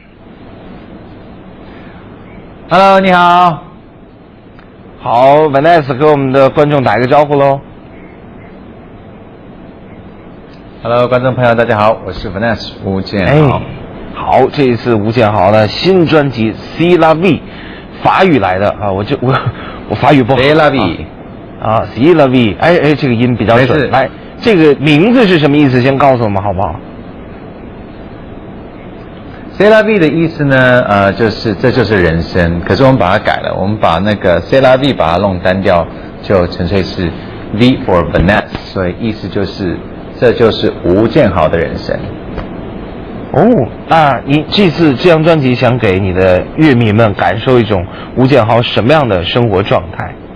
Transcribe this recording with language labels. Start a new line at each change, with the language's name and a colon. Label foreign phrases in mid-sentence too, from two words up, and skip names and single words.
Chinese: Hello， 你好。好 ，Vanessa 给我们的观众打一个招呼喽。 Hello， 观众朋友，大家好，我是 Vanessa 吴建豪。好，这一次吴建豪的新专辑《C'est la vie》，法语来的啊，我法语不好。 C'est la vie。 C'est la vie，哎，这个音比较准。来，这个名字是什么意思？先告诉我们好不好？C'est la vie 的意思呢，这就是人生。可是我们把它改了，我们把那个 C'est la vie 把它弄单调，就纯粹是 V for Vanessa， 所以意思就是这就是吴建豪的人生。那你这次这张专辑想给你的乐迷们感受一种吴建豪什么样的生活状态？